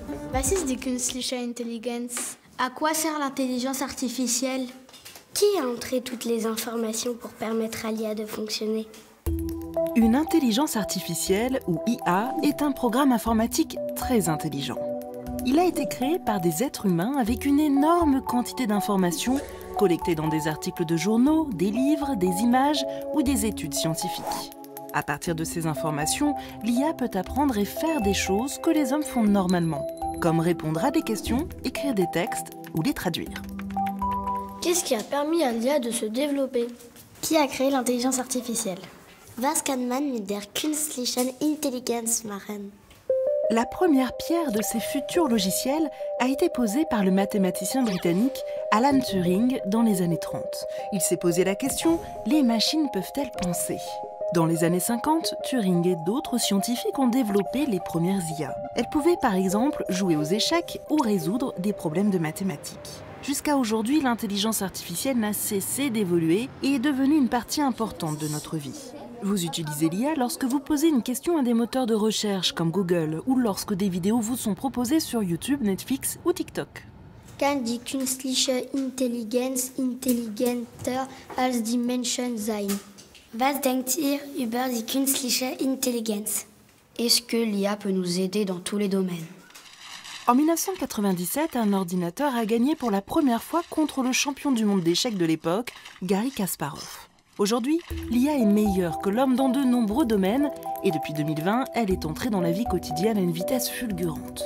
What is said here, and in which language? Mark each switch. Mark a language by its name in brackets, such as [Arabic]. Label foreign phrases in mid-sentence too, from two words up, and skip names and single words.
[German] Was ist die künstliche Intelligenz? [French] À quoi sert l'intelligence artificielle? Qui a entré toutes les informations pour permettre à l'IA de fonctionner? Une intelligence artificielle, ou IA, est un programme informatique très intelligent. Il a été créé par des êtres humains avec une énorme quantité d'informations collectées dans des articles de journaux, des livres, des images ou des études scientifiques. À partir de ces informations, l'IA peut apprendre et faire des choses que les hommes font normalement, comme répondre à des questions, écrire des textes ou les traduire. Qu'est-ce qui a permis à l'IA de se développer? Qui a créé l'intelligence artificielle? [German] Was kann man mit der künstlichen Intelligenz machen? [French] La première pierre de ces futurs logiciels a été posée par le mathématicien britannique Alan Turing dans les années 30. Il s'est posé la question, les machines peuvent-elles penser? Dans les années 50, Turing et d'autres scientifiques ont développé les premières IA. Elles pouvaient par exemple jouer aux échecs ou résoudre des problèmes de mathématiques. Jusqu'à aujourd'hui, l'intelligence artificielle n'a cessé d'évoluer et est devenue une partie importante de notre vie. Vous utilisez l'IA lorsque vous posez une question à des moteurs de recherche comme Google ou lorsque des vidéos vous sont proposées sur YouTube, Netflix ou TikTok. [German] Kann die künstliche Intelligenz intelligenter als die Menschen sein? Was denkt ihr über die künstliche Intelligenz? [French] Est-ce que l'IA peut nous aider dans tous les domaines? En 1997, un ordinateur a gagné pour la première fois contre le champion du monde d'échecs de l'époque, Garry Kasparov. Aujourd'hui, l'IA est meilleure que l'homme dans de nombreux domaines et depuis 2020, elle est entrée dans la vie quotidienne à une vitesse fulgurante.